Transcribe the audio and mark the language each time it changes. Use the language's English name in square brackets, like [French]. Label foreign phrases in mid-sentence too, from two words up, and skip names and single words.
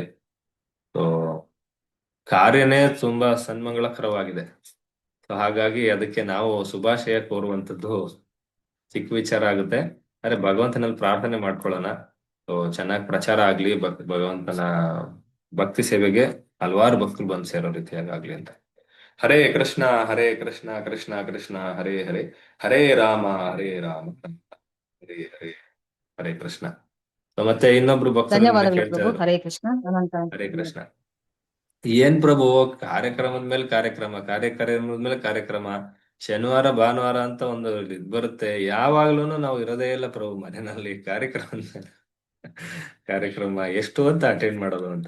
[Kannada] ಸೊ ಕಾರ್ಯನೇ ತುಂಬಾ ಸನ್ಮಂಗಳಕರವಾಗಿದೆ. ಸೊ ಹಾಗಾಗಿ ಅದಕ್ಕೆ ನಾವು ಶುಭಾಶಯ ಕೋರುವಂತದ್ದು ಚಿಕ್ಕ ವಿಚಾರ ಆಗುತ್ತೆ. ಆದ್ರೆ ಭಗವಂತನಲ್ಲಿ ಪ್ರಾರ್ಥನೆ ಮಾಡ್ಕೊಳ್ಳೋಣ. ಸೊ ಚೆನ್ನಾಗಿ ಪ್ರಚಾರ ಆಗ್ಲಿ, ಭಗವಂತನ ಭಕ್ತಿ ಸೇವೆಗೆ ಹಲವಾರು ಭಕ್ತರು ಬಂದು ಸೇರೋ ರೀತಿಯಾಗಿ ಆಗ್ಲಿ ಅಂತ. [Sanskrit] ಹರೇ ಕೃಷ್ಣ ಕೃಷ್ಣ ಕೃಷ್ಣ ಹರೇ ಹರೇ, ಹರೇ ರಾಮ ಹರೇ ಹರೇ, ಹರೇ ಕೃಷ್ಣ. [Kannada] ಮತ್ತೆ ಇನ್ನೊಬ್ರು ಭಕ್ತರು ಧನ್ಯವಾದಗಳು ಕೇಳ್ತಾ ಪ್ರಭು. ಇದ್ರು, [Sanskrit] ಹರೇ ಕೃಷ್ಣ. ಹರೇ ಕೃಷ್ಣ. [Kannada] ಏನ್ ಪ್ರಭು ಕಾರ್ಯಕ್ರಮದ ಮೇಲೆ ಕಾರ್ಯಕ್ರಮದ ಮೇಲೆ ಕಾರ್ಯಕ್ರಮ, ಶನಿವಾರ ಭಾನುವಾರ ಅಂತ ಒಂದು ಇದ್ ಬರುತ್ತೆ, ಯಾವಾಗ್ಲೂನು ನಾವು ಇರೋದೇ ಇಲ್ಲ ಪ್ರಭು ಮನೆಯಲ್ಲಿ ಕಾರ್ಯಕ್ರಮ ಎಷ್ಟು ಅಂತ ಅಟೆಂಡ್ ಮಾಡೋದು ಅಂತ.